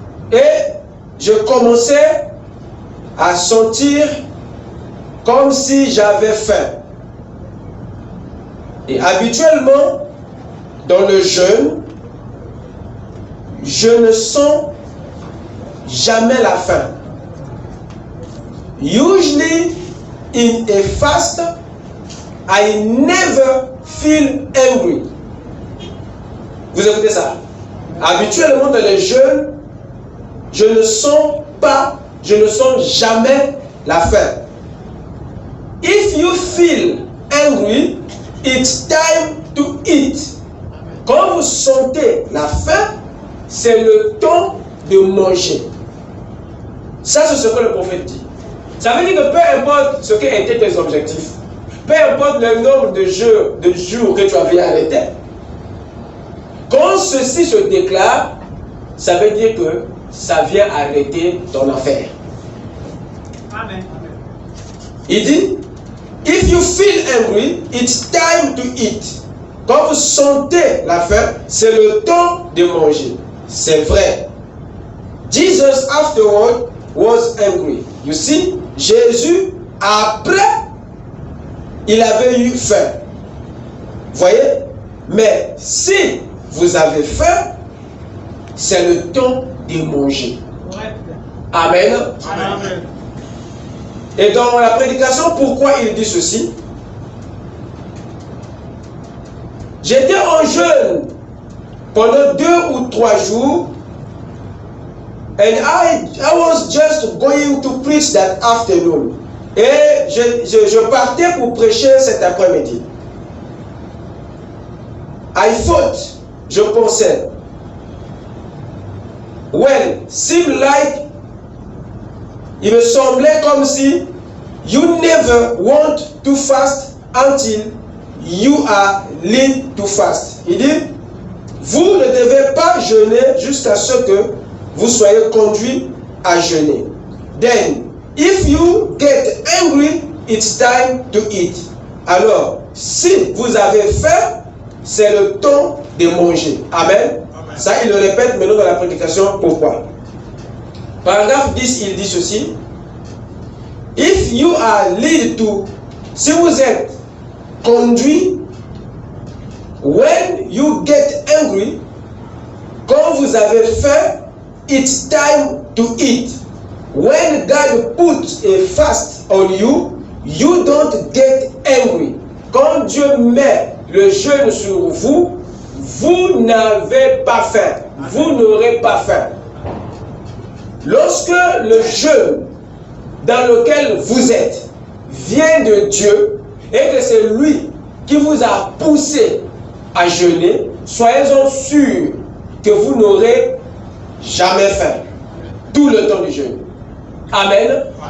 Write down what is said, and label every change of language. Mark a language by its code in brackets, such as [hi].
[fr] Et je commençais à sentir comme si j'avais faim. Et habituellement, dans le jeûne, je ne sens jamais la faim. [en] Usually, in a fast, I never feel hungry. [fr] Vous écoutez ça? Habituellement, dans les jeûnes, je ne sens jamais la faim. [en] If you feel hungry, it's time to eat. [fr] Quand vous sentez la faim, c'est le temps de manger. Ça, c'est ce que le prophète dit. Ça veut dire que peu importe ce qu'étaient tes objectifs, peu importe le nombre de jours que tu avais arrêté, quand ceci se déclare, ça veut dire que ça vient arrêter ton affaire. Amen. Il dit, [en] if you feel hungry, it's time to eat. [fr] Quand vous sentez la faim, c'est le temps de manger. C'est vrai. [en] Jesus afterward was hungry. You see, [fr] Jésus, après, il avait eu faim. Voyez? Mais si vous avez faim, c'est le temps de manger. Amen. Amen. Et dans la prédication, pourquoi il dit ceci? J'étais en jeûne pendant 2 ou 3 jours. [en] And I was just going to preach that afternoon. [fr] Et je partais pour prêcher cet après-midi. [en] I thought, [fr] je pensais, [en] well, seemed like, [fr] il me semblait comme si [en] you never want to fast until you are led to fast. [fr] Il dit, vous ne devez pas jeûner jusqu'à ce que vous soyez conduit à jeûner. [en] Then, if you get angry, it's time to eat. [fr] Alors, si vous avez faim, c'est le temps de manger. Amen. Amen. Ça, il le répète maintenant dans la prédication. Pourquoi? Paragraphe 10, il dit ceci. [en] If you are led to, [fr] si vous êtes conduit [en] when you get angry, [fr] quand vous avez faim, [en] it's time to eat. When God puts a fast on you, you don't get angry. [fr] Quand Dieu met le jeûne sur vous, vous n'avez pas faim. Vous n'aurez pas faim. Lorsque le jeûne dans lequel vous êtes vient de Dieu et que c'est lui qui vous a poussé à jeûner, soyez-en sûrs que vous n'aurez jamais faim tout le temps du jeûne. Amen.